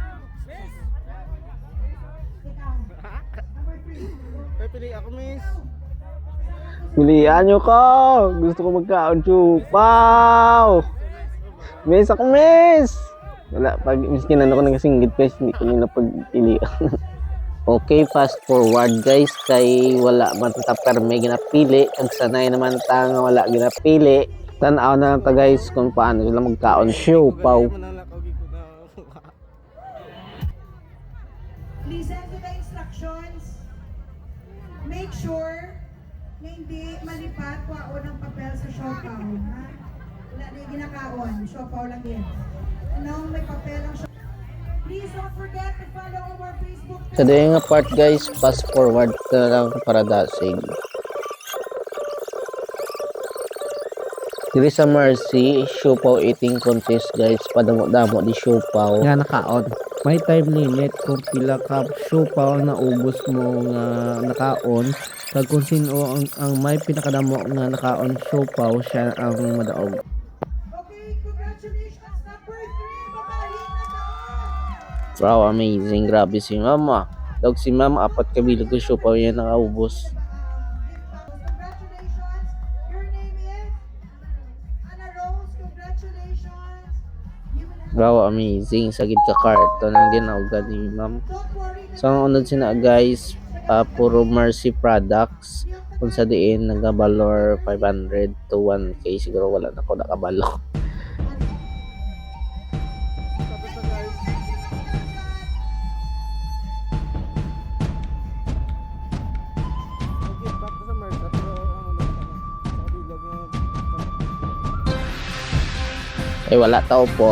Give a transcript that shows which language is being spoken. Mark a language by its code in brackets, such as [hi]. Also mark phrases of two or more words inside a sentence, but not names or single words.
[hil] Ikaw. Number 3. May pili ako, miss. [tl] Pilian nyo ko! [hil] Gusto ko magkaon chupaw! Miss ako miss! Wala, pag miskin ano ko nagsinggit guys, hindi ko nila pagpilian. [en] Okay, fast forward guys, [hil] kay wala man ta perme ginapili. Ang sanay naman ta nga wala ginapili. Tanaw na lang ta guys kung paano sila magkaon siopaw. [en] Listen to the instructions. Make sure [tl] na hindi malipat wao ng papel sa siopaw. Ha? Wala na yung ginakaon. Siopaw lang yan. Anong may papel ang siopaw? [en] Please don't forget to follow our Facebook page. [hil] Kada yung part guys, [en] fast forward [hil] na lang para dasig. Diri sa Mercy, siopaw [en] eating contest [hil] guys, padamo-damo di siopaw. Nga nakaon. May [en] time limit [hil] kung pila ka siopaw na ubos mo nga nakaon. Kag kung sino ang may pinakadamo nga nakaon siopaw, siya ang madaog. [en] Okay, congratulations. Number 3, [hil] babae na taon. [en] Wow, amazing. [hil] Grabe si mama. Dog si mama, 4 kabilog ko siopaw yan nakaubos. [en] Congratulations. Your name is Anna Rose. Congratulations. You will have... Wow, amazing. [hil] Sagid ka karton ang ginauga ni ma'am. [en] Don't worry. [hil] So ang unod sina guys, puro Mercy products. Kung sa diin nagabalor 500 to 1k, siguro wala na ko nakabalo. Tapos na guys. [en] Okay, back to sa Mercy. [hil] Pero ano na sa kabilog yung... Eh wala tao pod.